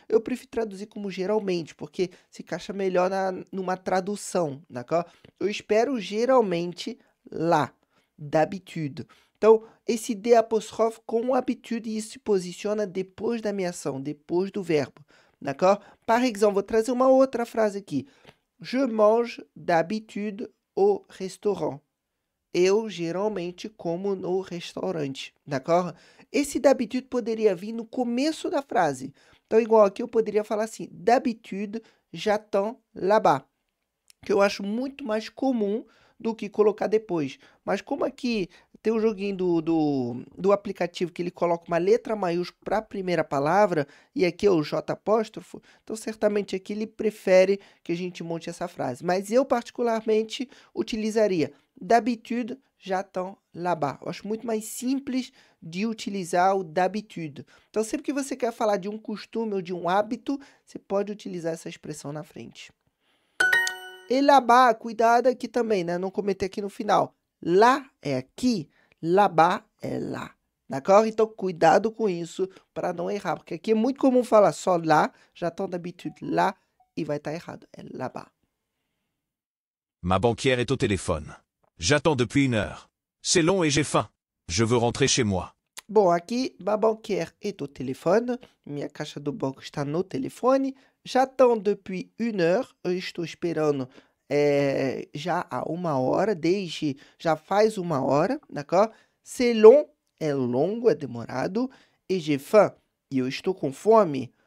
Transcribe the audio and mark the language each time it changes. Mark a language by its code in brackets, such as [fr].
[pt] Eu prefiro traduzir como geralmente, porque se encaixa melhor numa tradução, d'accord? Eu espero geralmente lá, d'habitude. Então, esse D apóstrofe com habitude, isso se posiciona depois da minha ação, depois do verbo, d'accord? [fr] Par exemple, [pt] vou trazer uma outra frase aqui. [fr] Je mange d'habitude au restaurant. [pt] Eu geralmente como no restaurante, d'accord? Esse d'habitude poderia vir no começo da frase. Então, igual aqui, eu poderia falar assim, [fr] d'habitude, j'attends là-bas. [pt] Que eu acho muito mais comum do que colocar depois. Mas como aqui tem um joguinho do aplicativo que ele coloca uma letra maiúscula para a primeira palavra, e aqui é o J apóstrofo, então certamente aqui ele prefere que a gente monte essa frase. Mas eu particularmente utilizaria [fr] d'habitude, j'attends là-bas. [pt] Eu acho muito mais simples de utilizar o d'habitude. Então sempre que você quer falar de um costume ou de um hábito, você pode utilizar essa expressão na frente. E là-bas, cuidado aqui também, né? Não cometer aqui no final. Lá é aqui, là-bas é lá. D'accord? Então, cuidado com isso para não errar. Porque aqui é muito comum falar só lá, [fr] j'attends d'habitude [pt] lá, e vai estar errado. É là-bas. [fr] Ma banquière est au téléphone. J'attends depuis 1 heure. C'est long et j'ai faim. Je veux rentrer chez moi. [pt] Bom, aqui, [fr] ma banquière est au téléphone. [pt] Minha caixa do banco está no telefone. [fr] J'attends depuis 1 heure. [pt] Eu estou esperando já há 1 hora, desde já faz 1 hora, d'accord? [fr] C'est long, [pt] é longo, é demorado. [fr] Et j'ai faim, [pt] e eu estou com fome.